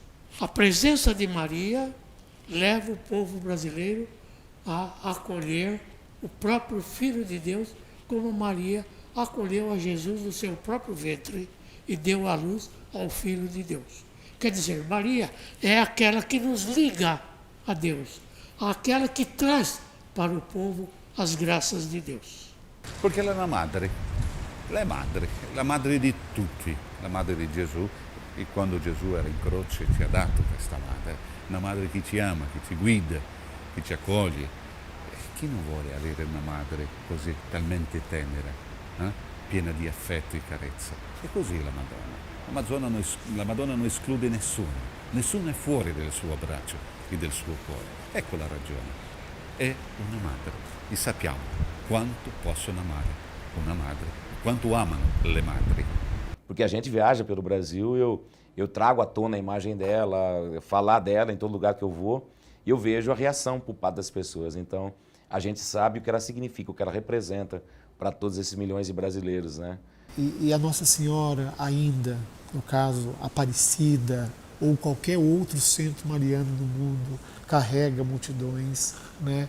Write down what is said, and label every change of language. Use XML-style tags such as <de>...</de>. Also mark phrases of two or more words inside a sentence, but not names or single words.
<pt>A presença de Maria leva o povo brasileiro a acolher o próprio Filho de Deus, como Maria acolheu a Jesus no seu próprio ventre e deu à luz ao Filho de Deus. Quer dizer, Maria é aquela que nos liga a Deus, aquela que traz para o povo as graças de Deus. Porque ela é uma madre.</pt> <it>Ela è la madre di tutti, la madre di Gesù, e quando Gesù era in croce ci ha dato questa madre, una madre che ci ama, che ci guida, che ci accoglie. Chi non vuole avere una madre così talmente tenera, piena di affetto e carezza? E così la Madonna. La Madonna non esclude nessuno è fuori del suo abbraccio e del suo cuore. Ecco la ragione, è una madre e sappiamo quanto possono amare una madre. Quanto amam le madri.</it> <pt>Porque a gente viaja pelo Brasil, eu trago à tona a imagem dela, falar dela em todo lugar que eu vou, e eu vejo a reação por parte das pessoas. Então, a gente sabe o que ela significa, o que ela representa para todos esses milhões de brasileiros, né? E a Nossa Senhora ainda, no caso, Aparecida, ou qualquer outro centro mariano do mundo, carrega multidões, né?</pt>